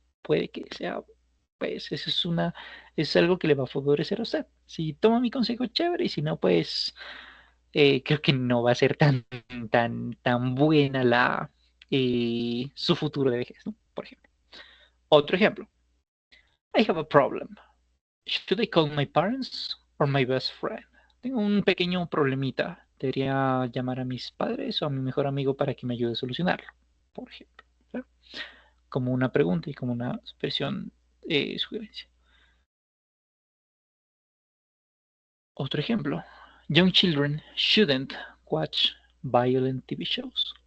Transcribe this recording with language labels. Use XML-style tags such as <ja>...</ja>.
<es>Puede que sea, pues, eso es algo que le va a favorecer a usted. Si toma mi consejo, chévere, y si no, pues, creo que no va a ser tan buena su futuro de vejez, ¿no? Por ejemplo. Otro ejemplo.</es> <en>I have a problem. Should I call my parents or my best friend?</en> <es>Tengo un pequeño problemita. Debería llamar a mis padres o a mi mejor amigo para que me ayude a solucionarlo, por ejemplo. ¿Sí? Como una pregunta y como una expresión sugerencia. Otro ejemplo.</es> <en>Young children shouldn't watch violent TV shows.</en>